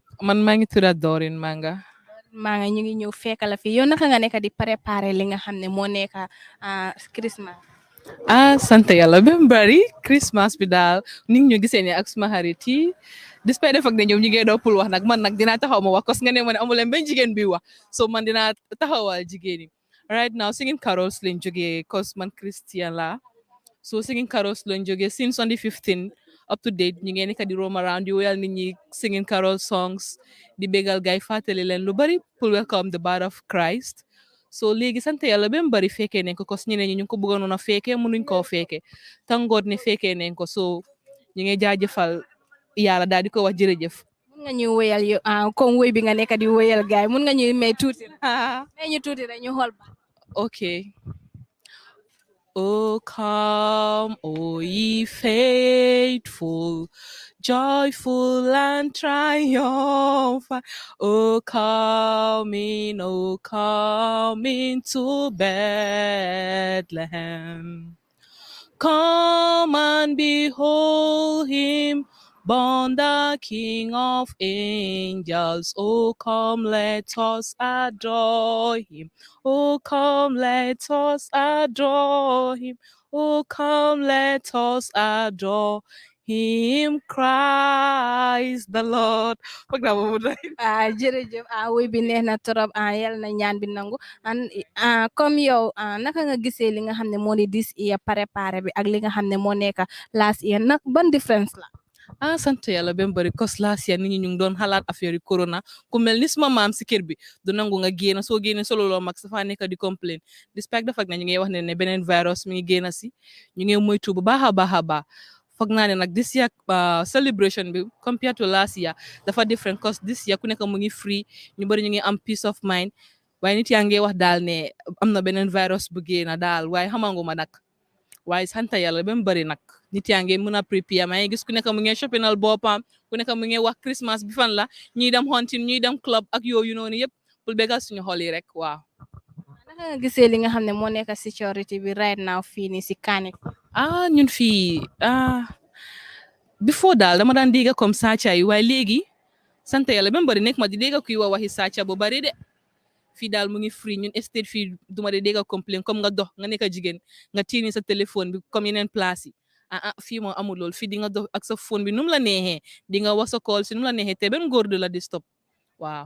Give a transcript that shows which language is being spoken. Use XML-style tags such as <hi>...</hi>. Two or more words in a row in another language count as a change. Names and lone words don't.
<wo>man maa ngi tudda Dorin Manga ñu ngi ñëw fekk la fi yow naka nga nekk di préparer li nga xam ne moo nekk Christmas sant yàlla ba mu bari Christmas bi daal ni ñu gisee ne ak suma xarit yi</wo> <en>despite the fact</en> <wo>ne ñoom ñu ngi doon pour wax nag man nag dinaa taxaw ma wax parce que nga ne ma ne amu leen benn jigéen bi wax so man dinaa taxawal jigéen yi</wo> <en>right now singing carols</en> <wo>lañ jógee cause man Christian la so</wo> <en>singing carols</en> <wo>lañ jógee</wo> <en>since on the 15 up to date</en> <wo>ñu ngi nekk di</wo> <en>roam around</en> <wo>di woyal nit ñi</wo> <en>singing carol songs</en> <wo>di bégal gay fàttali leen lu bari pour</wo> <en>welcome the birth of Christ</en> <wo>so léegi sant yàlla ba mu bari fekkee nañ ko cause ñeneen ñi ñu ngi ko bëggoon a fekkee mënuñ koo fekkee tangoot ne fekkee nañ ko so ñu ngi jaajëfal yàlla daal di ko wax jërëjëf mun nga ñu wéyal yo comme wéy bi nga nekk di wéyal gaay mun nga ñu may tuuti may ñu tuuti rek ñu xool ba</wo> <en>okay oh come oh ye faithful joyful and triumphant oh come into Bethlehem. Come and behold him, born the King of angels. Oh, come, let us adore him. Oh, come, let us adore him. Oh, come, let us adore him, Christ the Lord.</en> <wo>jërëjëf woy bi neex na trop yal na ñaan bi nangu comme yow naka nga gisee li nga xam ne moo di</wo> <en>this year</en> <wo>préparé bi ak li nga xam ne moo nekk</wo> <en>last year</en> <wo>nag ban difference la sant yàlla ba mu bari</wo> <en>cause last year</en> <wo>nit ñi ñu ngi doon xalaat affaire yi corona ku mel ni suma maam si kër bi du nangu nga génn soo génne solo loo mag sa fa nekk di complain</wo> <en>despite the fact</en> <wo>na ñu ngi wax ne beneen virus mi ngi génn si ñu ngi moytu bu baax a baax a baax foog naa ne nag</wo> <en>this year celebration</en> <wo>bi</wo> <en>compared to last year</en> <wo>dafa</wo> <en>different cause this year</en> <wo>ku nekk mu ngi free ñu bari ñu ngi am</wo> <en>peace of mind</en> <wo>waaye nit yaa ngi wax daal ne am na beneen virus bu génn daal waaye xamanguma nag waaye sant yàlla ba mu bari nag nit yaa ngi mën a prepare maa ngi gis ku nekk mu ngi shoppingal boppam ku nekk mu ngi wax Christmas bi fan la ñuy dem hunting ñuy dem club ak yooyu noonu yëpp pour bégal suñu xol yi rek waaw. naka nga gisee li nga xam ne moo nekk security bi</wo> <en>right now</en> <wo>fii nii si Kanifing ñun fii before daal dama daan dégg comme sàcca yi waaye léegi sant yàlla ba mu bari nekk ma di dégg kuy wax waxi sàcca bu bari de fii daal mu ngi free ñun estate fii duma de dégg complain comme nga dox nga nekk jigéen nga tiini sa téléphone bi comme yeneen place yi fii moom amul lool fii di nga dox ak sa phone bi nu mu la neexee di nga wax sa call si nu mu la neexee te benn góor du la di stop waaw.</wo>